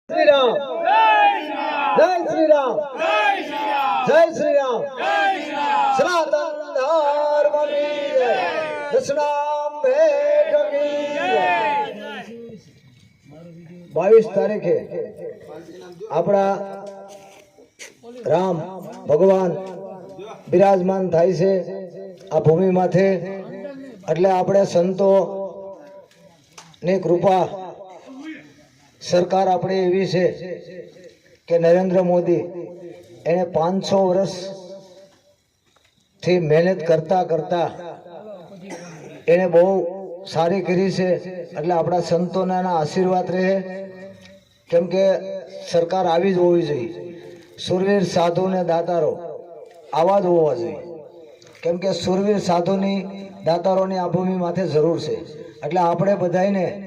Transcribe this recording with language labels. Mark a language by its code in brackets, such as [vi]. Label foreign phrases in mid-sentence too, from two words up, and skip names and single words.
[hi] श्री राम जय श्री राम जय श्री राम सनातन धर्म की जय दशनाम भेट की जय [gu] 22 તારીખે અપના રામ ભગવાન વિરાજમાન થાય છે આ ભૂમિ માથે એટલે આપણે સંતો ની કૃપા સરકાર આપણે એવી છે કે નરેન્દ્ર મોદી એને 500 વર્ષ થી મહેનત કરતા કરતા એને બહુ સારી કરી છે એટલે આપણા સંતોના આશીર્વાદ રહે કેમ કે સરકાર આવી જ હોવી જોઈએ સુરવીર સાધુ ને દાતારો આવા જ હોવા જોઈએ કેમ કે સુરવીર સાધુની દાતારોની આ ભૂમિ માથે જરૂર છે એટલે આપણે બધાને